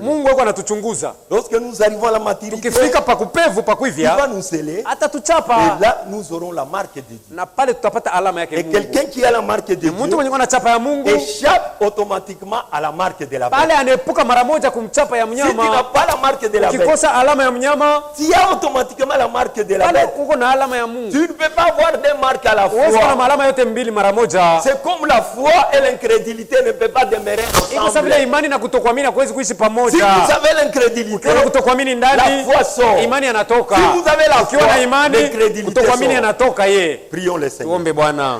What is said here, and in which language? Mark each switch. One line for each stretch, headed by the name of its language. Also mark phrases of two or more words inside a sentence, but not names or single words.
Swahili: Mungu wako anatuchunguza.
French: Lorsque nous arrivons à la maturité,
Swahili: Tukifika pa kupevu pa
French: il va
Swahili: kuivya,
French: nous sceller.
Swahili: atatuchapa
French: Et là, nous aurons la marque de Dieu.
Swahili: na pale tutapata alama yake
French: Et
Swahili: Mungu.
French: quelqu'un qui a la marque de
Swahili: Mtu
French: Dieu
Swahili: mwenye ana chapa ya Mungu
French: échappe automatiquement à la marque de de la
Swahili: pale
French: bête.
Swahili: anaepuka mara moja kumchapa ya
French: Si tu n'as
Swahili: mnyama.
French: pas la marque de la bête,
Swahili: Ukikosa alama ya mnyama,
French: tu as automatiquement la marque de la
Swahili: pale
French: bête.
Swahili: uko na alama ya Mungu.
French: Tu ne peux pas avoir deux marques à la
Swahili: Uwezi kuwa na
French: fois.
Swahili: maalama yote mbili mara moja.
French: C'est comme la foi et l'incrédulité ne peuvent pas demeurer
Swahili: Iko sawa vile
French: ensemble.
Swahili: imani na kutokuamini hakuwezi kuishi
French: Si
Swahili: pamoja.
French: vous avez l'incrédulité,
Swahili: Ukiwa na kutokuamini ndani,
French: la foi sort.
Swahili: imani yanatoka.
French: Si vous avez la
Swahili: Ukiwa na
French: foi,
Swahili: imani,
French: l'incrédulité
Swahili: kutokuamini
French: sort.
Swahili: yanatoka ye.
French: Prions le Seigneur.
Swahili: Tuombe Bwana.